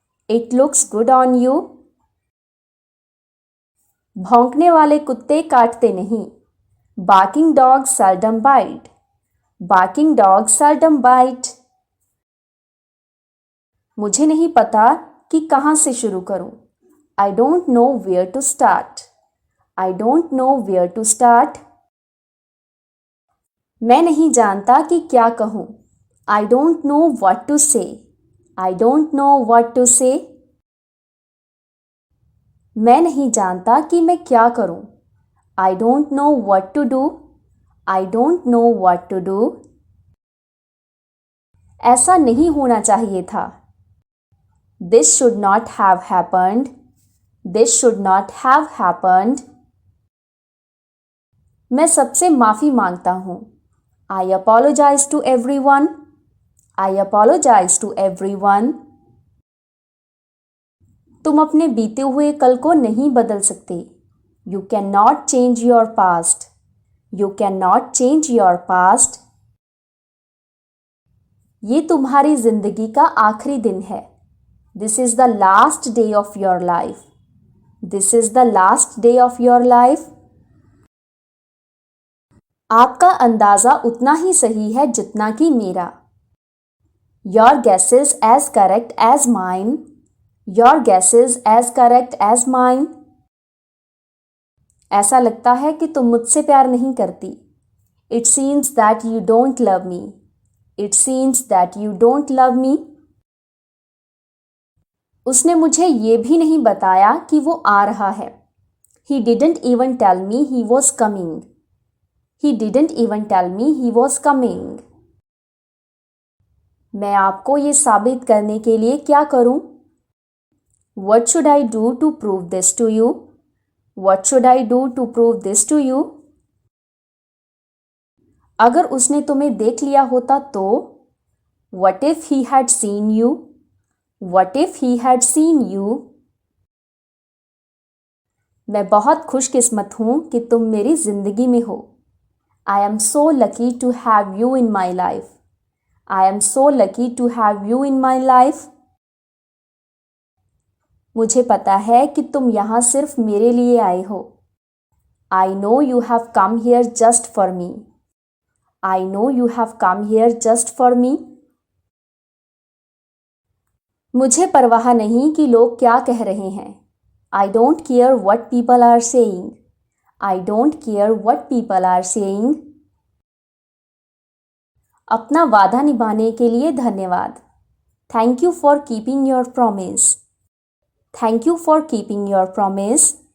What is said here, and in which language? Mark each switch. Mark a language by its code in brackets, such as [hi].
[en] It looks good on you. [hi] भौंकने वाले कुत्ते काटते नहीं. [en] Barking dogs seldom bite. Barking dogs seldom bite. [hi] मुझे नहीं पता कि कहाँ से शुरू करूं. [en] I don't know where to start. I don't know where to start. [hi] मैं नहीं जानता कि क्या कहूं. [en] I don't know what to say. I don't know what to say. [hi] मैं नहीं जानता कि मैं क्या करूं. [en] I don't know what to do. I don't know what to do. [hi] ऐसा नहीं होना चाहिए था. [en] This should not have happened. This should not have happened. [hi] मैं सबसे माफी मांगता हूं. [en] I apologize to everyone. I apologize to everyone. [hi] तुम अपने बीते हुए कल को नहीं बदल सकते. [en] You cannot change your past. You cannot change your past. [hi] ये तुम्हारी जिंदगी का आखिरी दिन है. [en] This is the last day of your life. This is the last day of your life. [hi] आपका अंदाजा उतना ही सही है जितना कि मेरा. [en] Your guess is as correct as mine. Your guess is as correct as mine. [hi] ऐसा लगता है कि तुम मुझसे प्यार नहीं करती. [en] It seems that you don't love me. It seems that you don't love me. [hi] उसने मुझे ये भी नहीं बताया कि वो आ रहा है. [en] He didn't even tell me he was coming. He didn't even tell me he was coming. [hi] मैं आपको ये साबित करने के लिए क्या करूं? [en] What should I do to prove this to you? What should I do to prove this to you? [hi] अगर उसने तुम्हें देख लिया होता तो? [en] What if he had seen you? What if he had seen you? [hi] मैं बहुत खुशकिस्मत हूं कि तुम मेरी जिंदगी में हो. [en] I am so lucky to have you in my life. I am so lucky to have you in my life. [hi] मुझे पता है कि तुम यहाँ सिर्फ मेरे लिए आए हो. [en] I know you have come here just for me. I know you have come here just for me. [hi] मुझे परवाह नहीं कि लोग क्या कह रहे हैं. [en] I don't care what people are saying. I don't care what people are saying. [hi] अपना वादा निभाने के लिए धन्यवाद. [en] Thank you for keeping your promise. Thank you for keeping your promise.